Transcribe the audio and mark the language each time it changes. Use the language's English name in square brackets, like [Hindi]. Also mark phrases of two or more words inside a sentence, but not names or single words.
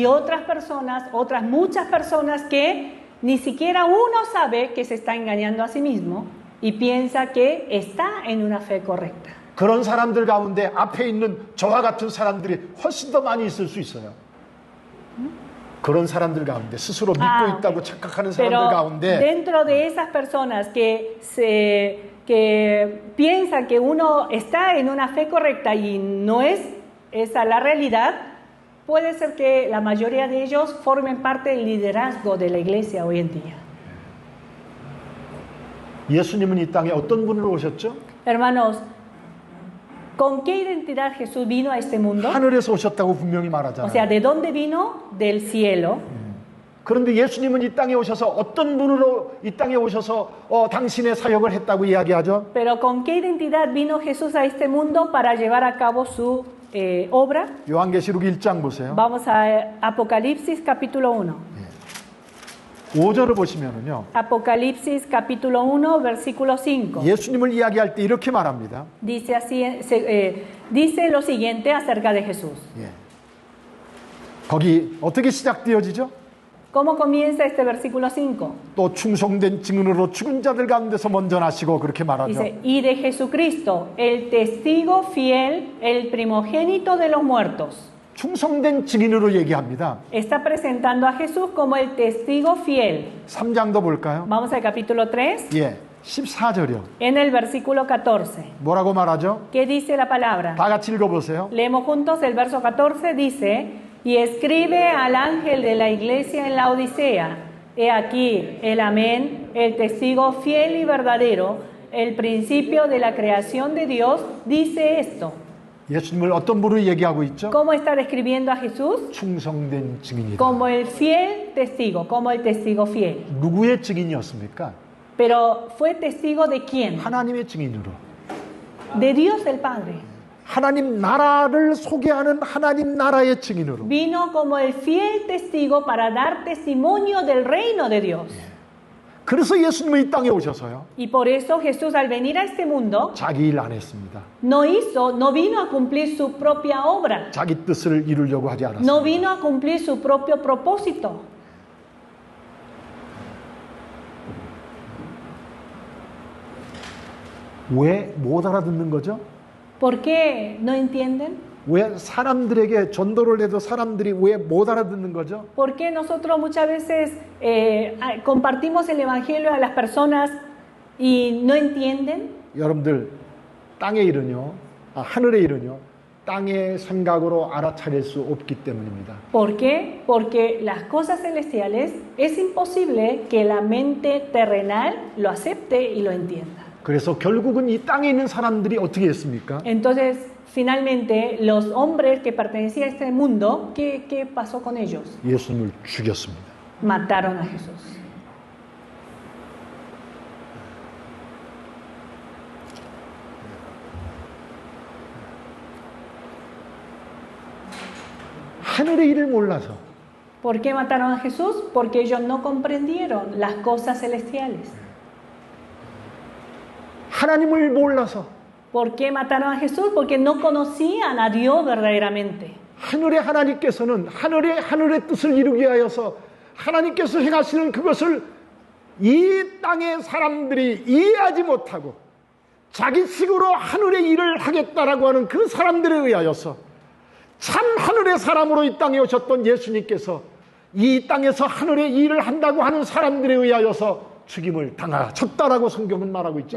[Spanish] Y otras muchas personas que ni siquiera uno sabe que se está engañando a sí mismo y piensa que está en una fe correcta. [Korean] 그런 사람들 가운데 앞에 있는 저와 같은 사람들이 훨씬 더 많이 있을 수 있어요. 그런 사람들 가운데 스스로 믿고 있다고 착각하는 사람들 Pero 가운데 [Spanish] dentro de esas personas que piensan que uno está en una fe correcta y no es esa la realidad, puede ser que la mayoría de ellos formen parte del liderazgo de la iglesia hoy en día. [Korean] 예수님은 이 땅에 어떤 분으로 오셨죠? [Spanish] Hermanos, ¿con qué identidad Jesús vino a este mundo? [Korean] 하늘에서 오셨다고 분명히 O 말하잖아요. [Spanish] sea, ¿de dónde vino? Del cielo. [Korean] 그런데 예수님은 이 땅에 오셔서 어떤 분으로 이 땅에 오셔서 당신의 사역을 했다고 이야기하죠? [Spanish] Pero ¿con qué identidad vino Jesús a este mundo para llevar a cabo su obra? [Korean] 요한계시록 1장 보세요. [Spanish] Vamos a Apocalipsis capítulo 1. [Korean] 5절을 보시면은요. [Spanish] Apocalipsis capítulo 1, versículo 5. [Korean] 예수님을 이야기할 때 이렇게 말합니다. [Spanish] Dice lo siguiente acerca de Jesús. [Korean] 예. 거기 어떻게 시작되어지죠? [Spanish] ¿Cómo comienza este versículo 5? [Korean] 또 충성된 증인으로 죽은 자들 가운데서 먼저 나시고 그렇게 말하죠. [Spanish] Dice, y de Jesucristo, el testigo fiel, el primogénito de los muertos. [Korean] 충성된 증인으로 얘기합니다. [Spanish] Está presentando a Jesús como el testigo fiel. [Korean] 3장도 볼까요? [Spanish] Vamos al capítulo 3, [Korean] 예, 14절이요. [Spanish] en el versículo 14. [Korean] 뭐라고 말하죠? [Spanish] ¿Qué dice la palabra? [Korean] 다 같이 읽어보세요. [Spanish] Leemos juntos el verso 14, dice, y escribe al ángel de la iglesia en la Odisea, he aquí el amén, el testigo fiel y verdadero, el principio de la creación de Dios, dice esto. [Korean] 예수님을 어떤 분으로 얘기하고 있죠? [Spanish] ¿Cómo está describiendo a Jesús? [Korean] 충성된 증인이다. [Spanish] Como el fiel testigo, como el testigo fiel. [Korean] 누구의 증인이었습니까? [Spanish] Pero ¿fue testigo de quién? [Korean] 하나님의 증인으로. [Spanish] De Dios el Padre. [Korean] 하나님 나라를 소개하는 하나님 나라의 증인으로. [Spanish] Vino como el fiel testigo para dar testimonio del reino de Dios. [Korean] 그래서 예수님은 이 땅에 오셔서요. [Spanish] Y por eso Jesús al venir a este mundo [Korean] 자기 일 안 했습니다. [Spanish] no vino a cumplir su propia obra, [Korean] 자기 뜻을 이루려고 하지 않았습니다. [Spanish] no vino a cumplir su propio propósito. [Korean] 왜 못 알아듣는 거죠? [Spanish] ¿Por qué no entienden? [Korean] 왜 사람들에게 전도를 해도 사람들이 왜 못 알아듣는 거죠? [Spanish] ¿Por qué nosotros muchas veces compartimos el Evangelio a las personas y no entienden? [Korean] 여러분들 땅의 일은요, 하늘의 일은요, 땅의 생각으로 알아차릴 수 없기 때문입니다. [Spanish] ¿Por qué? Porque las cosas celestiales es imposible que la mente terrenal lo acepte y lo entienda. [Korean] 그래서 결국은 이 땅에 있는 사람들이 어떻게 했습니까? [Spanish] Entonces, finalmente, los hombres que pertenecían a este mundo, ¿qué pasó con ellos? [Korean] 예수님을 죽였습니다. [Spanish] Mataron a Jesús. [Korean] 하늘의 일을 몰라서 [Spanish] ¿Por qué mataron a Jesús? Porque ellos no comprendieron las cosas celestiales. [Korean] 하나님을 몰라서 [Spanish] ¿Por qué mataron a Jesús? Porque no conocían a Dios verdaderamente. [Korean] 하늘의 하나님께서는 하늘의 뜻을 이루기 위하여서 하나님께서 행하시는 그것을 이 땅의 사람들이 이해하지 못하고 자기식으로 하늘의 일을 하겠다라고 하는 그 사람들에 의하여서 참 하늘의 사람으로 이 땅에 오셨던 예수님께서 이 땅에서 하늘의 일을 한다고 하는 사람들에 의하여서 죽임을 당하셨다라고 성경은 말하고 있죠.